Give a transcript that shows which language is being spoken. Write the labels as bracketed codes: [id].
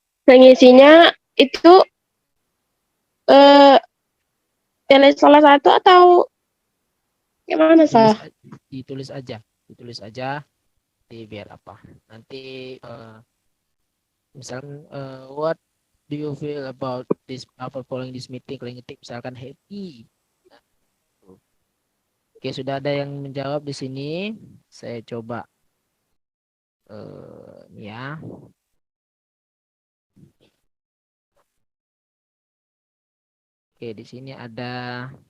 [id] Mengisinya itu tulis salah satu atau gimana, sah? Ditulis aja. Biar apa? Nanti misalkan [en] what do you feel about this after following this meeting? [id] Kalian ngetik misalkan happy. Oke, sudah ada yang menjawab di sini. Saya coba ya. Oke, di sini ada.